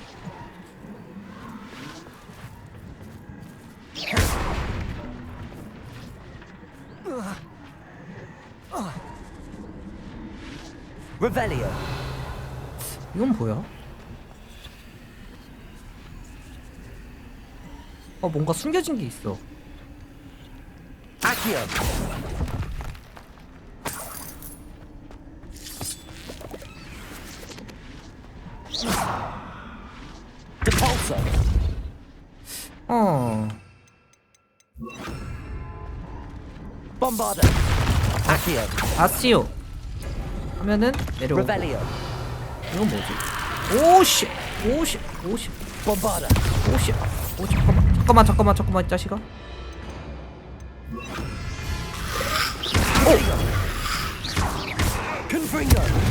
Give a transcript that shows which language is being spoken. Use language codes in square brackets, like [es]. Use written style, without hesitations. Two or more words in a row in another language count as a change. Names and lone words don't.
[ko] Revelio. 이건 뭐야? 뭔가 숨겨진 게 있어. Accio. Depulso. Bombarda. Accio. 아시오. 하면은 내려오고. Revelio. 이건 뭐지? 오씨. 오씨. 오씨. Bombarda. 오씨. 오 잠깐만 이 자식아. Confringo.